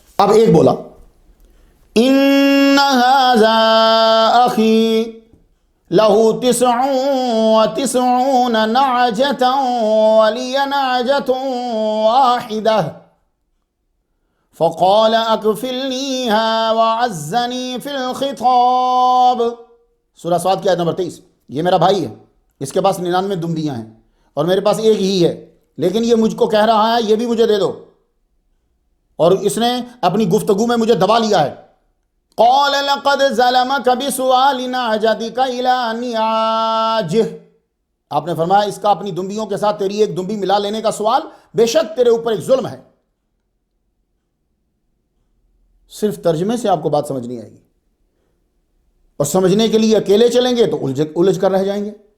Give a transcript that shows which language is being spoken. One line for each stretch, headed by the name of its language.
Urdu: اب ایک بولا
Arabic: ان ھذا اخی لہ 99 نعجة ولی نعجة واحدة فقال اکفلنیها وعزنی فی الخطاب.
Urdu: سورہ صاد کی آیت نمبر 23. یہ میرا بھائی ہے، اس کے پاس 99 دمبیاں ہیں اور میرے پاس ایک ہی ہے، لیکن یہ مجھ کو کہہ رہا ہے یہ بھی مجھے دے دو، اور اس نے اپنی گفتگو میں مجھے دبا لیا ہے.
Arabic: قال لقد ظلمك بسؤال نعجتك الى نعاجه.
Urdu: آپ نے فرمایا اس کا اپنی دمبیوں کے ساتھ تیری ایک دمبی ملا لینے کا سوال بے شک تیرے اوپر ایک ظلم ہے. صرف ترجمے سے آپ کو بات سمجھ نہیں آئے گی، اور سمجھنے کے لیے اکیلے چلیں گے تو الجھ کر رہ جائیں گے.